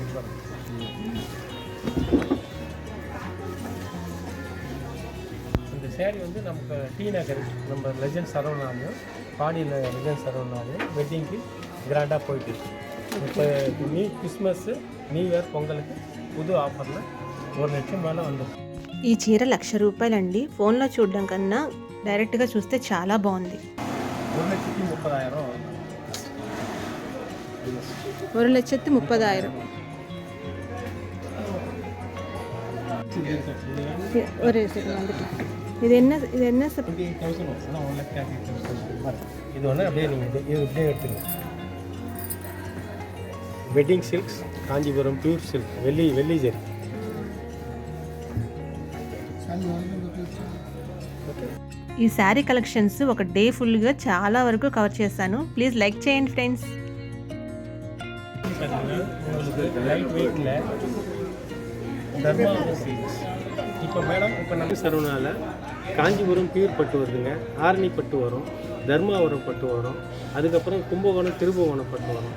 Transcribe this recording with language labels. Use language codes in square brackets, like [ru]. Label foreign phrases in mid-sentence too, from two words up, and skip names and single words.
[ta] இந்த சேரீ வந்து நமக்கு டி நகர் நம்ம லெஜெண்ட் சரவணாலையும் பாடியில் லெஜெண்ட் சரவணாலையும் வெட்டிங்க்கு கிராண்டாக போயிட்டு இப்போ கிறிஸ்மஸ்ஸு, [en] New Year, [ta] பொங்கலுக்கு புது ஆஃபரில் 1 லட்சம் மேலே வந்துடும். [te] ఈ చీర ₹1,00,000 అండి. ఫోన్లో చూడడం కన్నా డైరెక్ట్గా చూస్తే చాలా బాగుంది. 1,30,000. 1,30,000. [ta] ஒரு செகண்ட் வந்துட்டு இது என்ன 28,000 வருஷம் 1,38,000. இது ஒன்று அப்படியே நீங்கள் இது இப்படியே எடுத்துங்க. வெட்டிங் சில்க்ஸ், காஞ்சிபுரம் [en] pure silk, [ta] வெள்ளி ஜெரி. [te] ఈ [en] saree collections [te] ఒక డే ఫుల్గా చాలా వరకు కవర్ చేశాను. [en] Please like [te] చేయండి ఫ్రెండ్స్. [en] light weightil [ta] தர்மாவரம் சில்க்ஸ். இப்போ மேடம் இப்போ நம்ம சரவணால காஞ்சிபுரம் பியூர் பட்டு வருதுங்க, ஆரணி பட்டு வரும், தர்மாவரம் பட்டு வரும், அதுக்கப்புறம் கும்பகோணம் திருபுவனம் பட்டு வரும்.